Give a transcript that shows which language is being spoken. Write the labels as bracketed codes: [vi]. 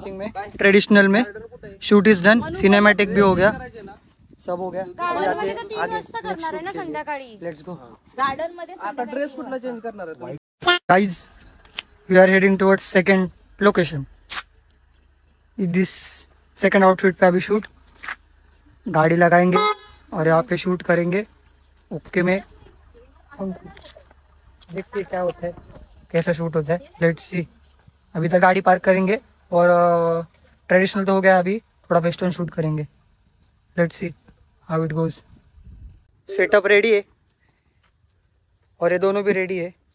[hi] Dressing में traditional में [en] Shoot is done. [hi] Cinematic भी हो गया, सब हो गया. [mr] गार्डन मध्ये तर 3 वाजता करणार आहे ना संध्याकाळी. [en] Let's go. [mr] गार्डन मध्ये आता ड्रेस कुठला चेंज करणार आहे तुम्ही? [en] Guys, we are heading towards second location. This second outfit [hi] पे अभी शूट गाड़ी लगाएंगे और यहाँ पे शूट करेंगे. ओके में देखते क्या होता है, कैसा शूट होता है. [en] Let's see. [hi] अभी तक गाड़ी पार्क करेंगे और ट्रेडिशनल तो हो गया, अभी थोड़ा वेस्टर्न शूट करेंगे. [en] Let's see how it goes. [hi] Setup ready है और ये दोनों भी रेडी है.